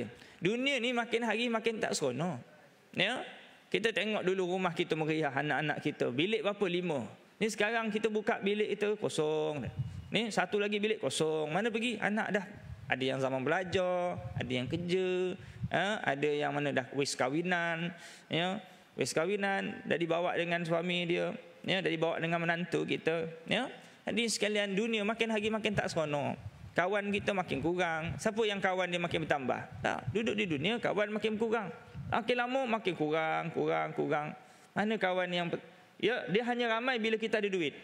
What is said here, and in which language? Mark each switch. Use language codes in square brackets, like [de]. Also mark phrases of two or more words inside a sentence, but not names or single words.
[ms] Dunia ni makin hari makin tak seronok. Ya, kita tengok dulu rumah kita meriah, anak-anak kita. Bilik berapa? 5. Ni sekarang kita buka bilik itu kosong. Ni satu lagi bilik kosong. Mana pergi? Anak dah. Ada yang zaman belajar, ada yang kerja, ada yang mana dah [jv] wis kawinan, [ms] ya. [jv] Wis kawinan, [ms] dah dibawa dengan suami dia, ya, dah dibawa dengan menantu kita, ya. Jadi sekalian, dunia makin hari makin tak seronok. Kawan kita makin kurang. Siapa yang kawan dia makin bertambah? Tak, duduk di dunia kawan makin kurang. Makin lama makin kurang. Mana kawan yang, ya, dia hanya ramai bila kita ada duit.